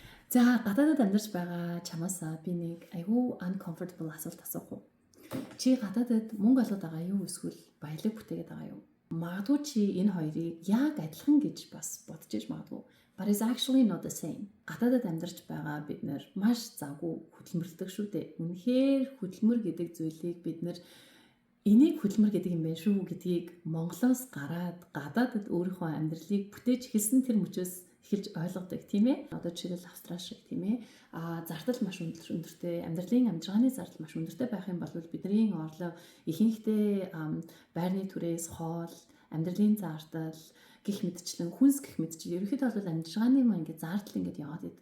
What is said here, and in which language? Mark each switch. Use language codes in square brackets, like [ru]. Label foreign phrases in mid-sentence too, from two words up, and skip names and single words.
[mn] За гадаадд амьдарч байгаа чамаас би нэг айгүй uncomfortable асуулт асуух уу? Чи гадаадд мөнгө олоод байгаа юу эсвэл баялаг бүтээгээд байгаа юу? Магадгүй чи энэ хоёрыг яг адилхан гэж бас бодож иж магадгүй. [en] But it's actually not the same. [mn] Гадаадд амьдарч байгаа бид нэр маш завгүй хөдөлмөрлөдөг шүү дээ. Үнэхээр хөдөлмөр гэдэг зүйлийг бид нэр энийг хөдөлмөр гэдэг юм байна шүү гэдгийг Монголоос гараад гадаадд өөрийнхөө амьдралыг бүтээж эхэлсэн тэр мөчөөс эхэлж ойлгодог тийм ээ. Одоо жишээлбэл Австрали шиг тийм ээ. Зардал маш өндөртэй, амьдралын амжиргааны зардал маш өндөртэй байх юм бол бидний орлого ихэнхдээ байрны түрээс хоол, амьдралын зардал гэх мэтчлэн хүнс гэх мэтчлэн ерөнхийдөө бол амжиргааны маань ингээд зардал ингээд яваад идэг.